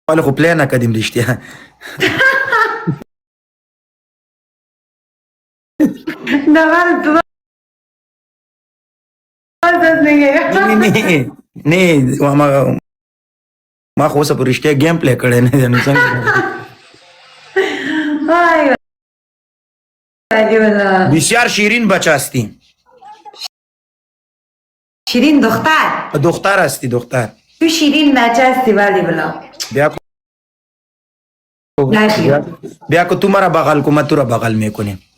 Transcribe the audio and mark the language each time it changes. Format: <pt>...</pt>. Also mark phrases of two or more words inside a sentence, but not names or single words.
<fa>ولی خو پلی نکردیم رشتیا.</fa> <ps>نه ما خو اوسه په رښتیا گیم پلی کړی نه دی. نو څنګه</ps> <fa>بسیار شیرین بچه هستی. شیرین دختر؟ دختر هستی دختر. تو شیرین بچه هستی ولی بلا بیا که تو مرا بغل کو من تو را بغل میکنیم.</fa>